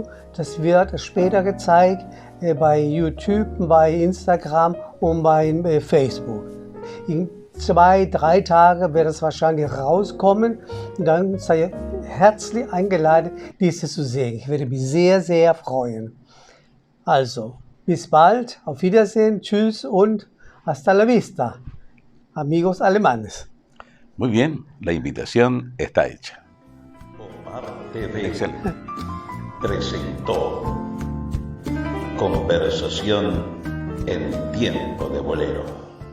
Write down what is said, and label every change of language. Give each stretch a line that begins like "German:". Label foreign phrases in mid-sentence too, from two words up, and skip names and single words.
German: Das wird später gezeigt bei YouTube, bei Instagram und bei Facebook. In 2-3 Tagen wird es wahrscheinlich rauskommen. Und dann seid ihr herzlich eingeladen, dieses zu sehen. Ich würde mich sehr, sehr freuen. Also, bis bald, auf Wiedersehen, tschüss und
Spanish: hasta la vista, amigos alemanes. Muy bien, la invitación está hecha. Omar TV Excelente. presentó Conversación en Tiempo de Bolero.